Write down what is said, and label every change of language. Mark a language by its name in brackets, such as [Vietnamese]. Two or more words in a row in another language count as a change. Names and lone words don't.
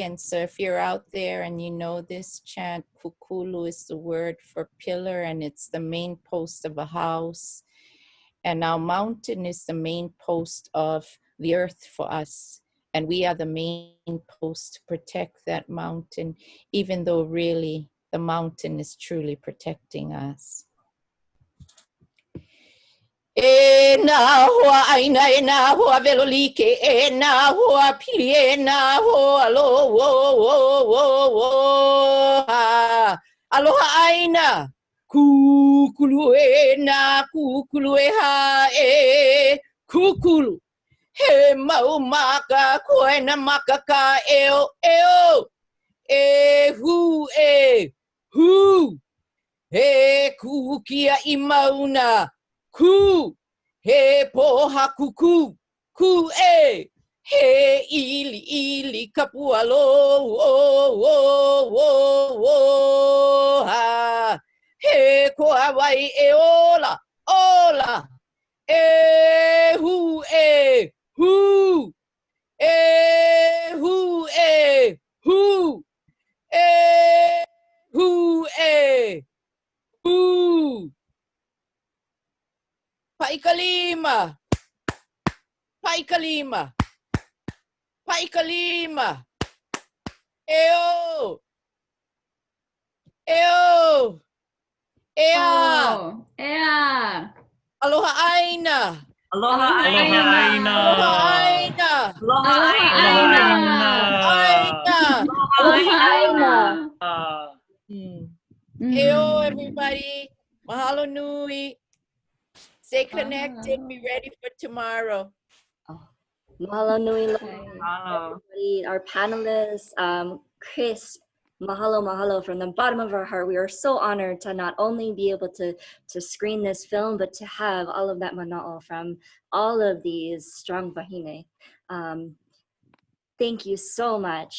[English] And so if you're out there and you know this chant, kukulu is the word for pillar, and it's the main post of a house. And our mountain is the main post of the earth for us. And we are the main post to protect that mountain, even though really the mountain is truly protecting us. [Hawaiian] E na hoa aina, e na hoa velolike, e na hoa pili, e na hoa alo, aloha aina, kukulu e na, kukulu e ha e, kukulu. He mau maka, koe na maka ka eo, e hu, he kuhukia I mauna, ku, he poha kuku, ku e, he ili kapualo, ha, he koa wai e ola, e hu, hu, hu, hu, hu, hu. Paikalima, paikalima, paikalima. Eo, eo, ea. Oh, ea. Aloha aina. Aloha Aloha aina. aina. Aloha aina. Aloha Aloha aina. Aina. Aloha aina. Eo, [English] everybody. [Hawaiian] Mahalo nui. [English] Stay connected. Be ready for tomorrow. [Hawaiian] Mahalo nui, Mahalo. [English] everybody, our panelists, Chris. Mahalo from the bottom of our heart. We are so honored to not only be able to screen this film, but to have all of that mana'o from all of these strong wahine. Thank you so much.